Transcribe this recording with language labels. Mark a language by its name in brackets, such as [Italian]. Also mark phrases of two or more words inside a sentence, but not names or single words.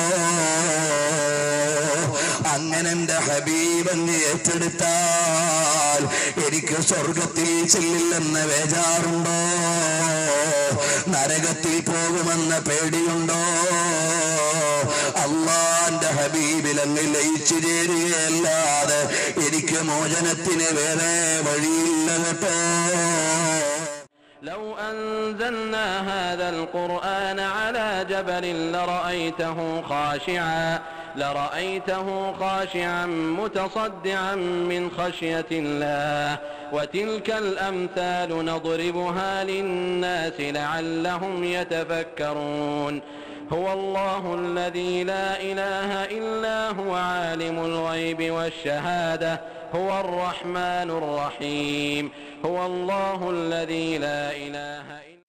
[Malayalam] അങ്ങനെ എന്റെ ഹബീബ് എന്നെ ഏറ്റെടുത്താൽ എനിക്ക് സ്വർഗത്തിൽ ചെല്ലില്ലെന്ന് വേജാറുണ്ടോ? നരകത്തിൽ പോകുമെന്ന പേടിയുണ്ടോ? അള്ളാന്റെ ഹബീബിൽ അങ്ങ് ലയിച്ചു ചേരുകയല്ലാതെ എനിക്ക് മോചനത്തിന് വേറെ വഴിയില്ല കേട്ടോ. [Arabic] لو أنزلنا هذا القرآن على جبل لرأيته خاشعا متصدعا من خشية الله وتلك الأمثال نضربها للناس لعلهم يتفكرون هو الله الذي لا إله إلا هو عالم الغيب والشهادة هو الرحمن الرحيم هو الله الذي لا إله إلا.